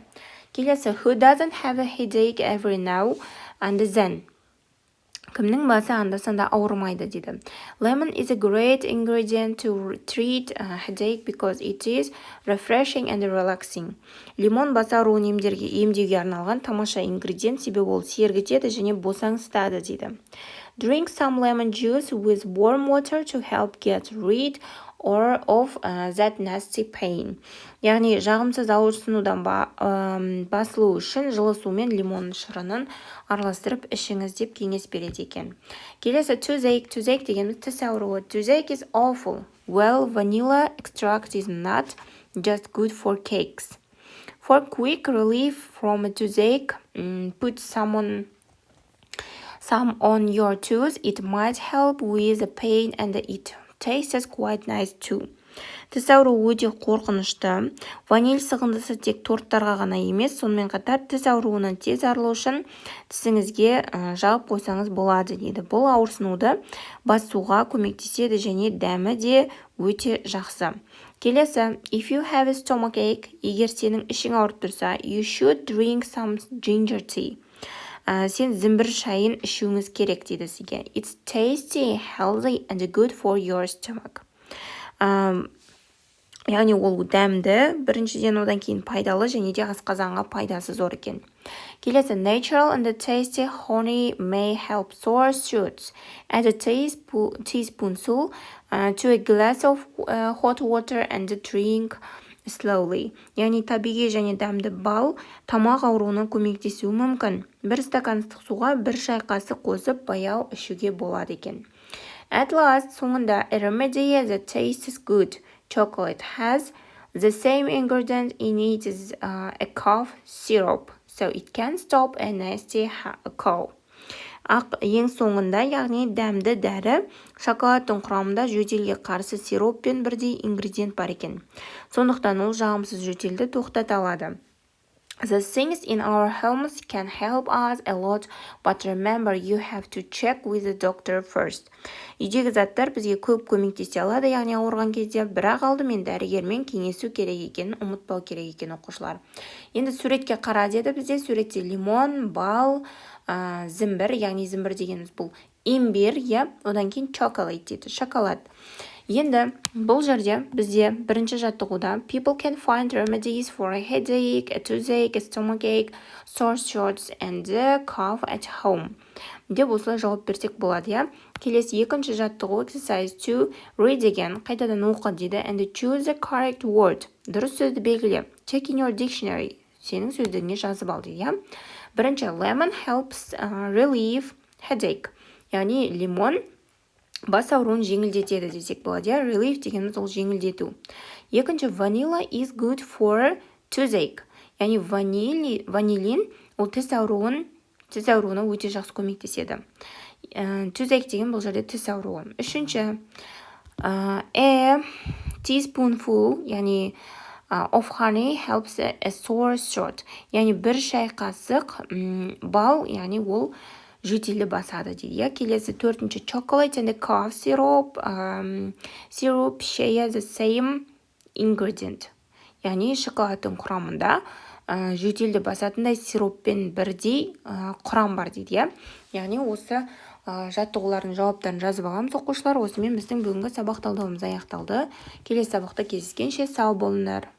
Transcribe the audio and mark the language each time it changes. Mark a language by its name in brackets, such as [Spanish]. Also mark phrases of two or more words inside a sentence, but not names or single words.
[Kazakh] Келесі, [English] who doesn't have a headache every now and then? [Kazakh] Кімнің басы анда-санда ауырмайды дейді. [English] Lemon is a great ingredient to treat headache because it is refreshing and relaxing. [Kazakh] Лимон бас ауруын емдеуге арналған тамаша ингредиент, себебі ол сергітеді және босаңсытады дейді. [English] Drink some lemon juice with warm water to help get rid of that nasty pain. [Kazakh] Яғни жағымсыз ауырсынудан басылу үшін жылы сумен лимон шырынын араластырып ішіңіз деп кеңес береді екен. Келесі toothache дегеніміз тіс ауруы. [English] Toothache is awful. Well, vanilla extract is not just good for cakes. For quick relief from a toothache, put some on your tooth. It might help with the pain and it tastes quite nice too. [Kazakh] Тіс ауруы өте қорқынышты. Ваниль сығындысы тек торттарға ғана емес, сонымен қатар тіс ауруынан тез арылу үшін тісіңізге жағып қойсаңыз болады дейді. Бұл ауырсынуды басуға көмектеседі және дәмі де өте жақсы. Келесі, [English] if you have a stomachache, [Kazakh] егер сенің ішің ауырып тұрса, [English] you should drink some ginger tea. [Kazakh] Сен зімбір шайын ішуіңіз керек дейді сізге. [English] It's tasty, healthy and good for your stomach. [Kazakh] Яғни ол дәмді, біріншіден одан кейін пайдалы және де асқазанға пайдасы зор екен. Келесі, [English] natural and tasty honey may help sore throats. Add a teaspoonful to a glass of hot water and drink slowly. [Kazakh] Яғни табиғи және дәмді бал тамақ ауруына көмектесуі мүмкін. Бір стакан ыстық суға бір шай қасық қосып баяу ішуге болады екен. [English] At last, соңында, a remedy that tastes good. Chocolate has the same ingredient in it as a cough syrup, so it can stop a nasty cough. [Kazakh] Ең соңында, яғни дәмді дәрі, шоколадтың құрамында жөтелге қарсы сироппен бірдей ингредиент бар екен. Сондықтан ол жағымсыз жөтелді тоқтата алады. [English] The things in our homes can help us a lot, but remember you have to check with the doctor first. [Kazakh] Үйдегі заттар бізге көп көмектесе алады, яғни ауырған кезде, бірақ алдымен дәрігермен кеңесу керек екенін ұмытпау керек екен оқушылар. Енді суретке қара деді бізде, суретте лимон, бал, зімбір, яғни зімбір дегеніміз бұл имбир, одан кейін chocolate дейді, шоколад. Енді бұл жерде бізде бірінші жаттығуда [English] people can find remedies for a headache, a toothache, a stomachache, sore throats and a cough at home. [Kazakh] Деп осылай жауап берсек болады, Келесі екінші жаттығу [English] exercise 2 read again, [Kazakh] қайтадан оқы дейді, [English] and choose the correct word. [Kazakh] Дұрыс сөзді белгіле. [English] Check in your dictionary. [Kazakh] Сенің сөздігіне жазып ал дейді, Бірінші, [English] lemon helps relieve headache. [Kazakh] Яғни лимон бас ауруын жеңілдетеді десек болады, relief дегеніміз ол жеңілдету. Екінші, [English] vanilla is good for toothache. [Kazakh] Яғни ванилин ол тіс ауруына өте жақсы көмектеседі. Toothache деген бұл жерде тіс ауруы. Үшінші, [English] a teaspoonful, яғни of honey helps a sore throat. [Kazakh] Яғни бір шай қасық бал, яғни ол жөтелді басады дейді. Келесі төртінші, [English] chocolate and cough syrup share the same ingredient. [Kazakh] Яғни шоколадтың құрамында жөтелді басатындай сироппен бірдей құрам бар дейді. Яғни осы жаттығулардың жауаптарын жазып аламыз оқушылар. Осымен біздің бүгінгі сабақ талдауымыз аяқталды. Келесі сабақта кездескенше сау болыңдар.